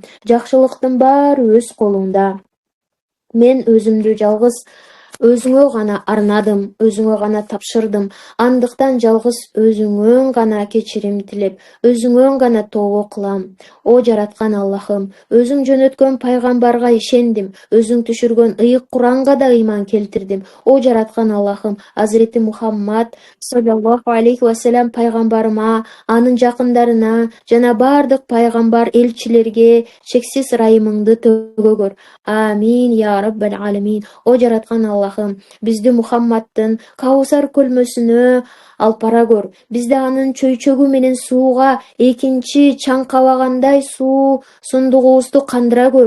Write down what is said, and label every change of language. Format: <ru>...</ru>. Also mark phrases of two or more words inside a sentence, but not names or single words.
<ky>Жакшылыктын баары өз колуңда. Мен өзүмдү жалгыз өзүңө гана арнадым, өзүңө гана тапшырдым. Андыктан жалгыз өзүңөн гана кечирим тилеп, өзүңөн гана тообо кылам. О жараткан Аллахым, өзүң жөнөткөн пайгамбарга ишендим. Өзүң түшүргөн ыйык Куранга да ыйман келтирдим. О жараткан Аллахым, Азирети Мухаммад</ky> <ar>صلى الله عليه وسلم</ar> <ky>пайгамбарыма, анын жакындарына жана бардык пайгамбар элчилерге чексиз ырайымыңды төгө көр.</ky> <ar>آمين يا رب العالمين.</ar> <ky>О жараткан Аллахым, бизди Мухаммадтын Каусар көлмөсүнө алып бара көр. Бизди анын чөйчөгү менен сууга экинчи чаңкабагандай суу сундугубузду кандыра көр.</ky>